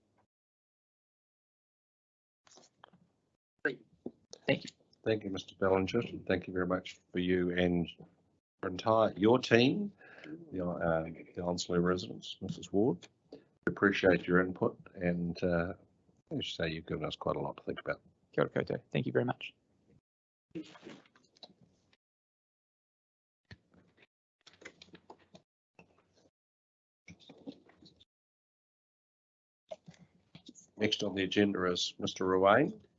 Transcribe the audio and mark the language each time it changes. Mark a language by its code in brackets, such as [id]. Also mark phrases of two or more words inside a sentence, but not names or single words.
[en] Thank you. Thank you, Mr. Bellinger. Thank you very much for you and your team, the Onslow residents, Mrs. Ward. We appreciate your input, and I should say you've given us quite a lot to think about. [mi] Kia ora koutou. [en] Thank you very much. Next on the agenda is Mr. Ruane.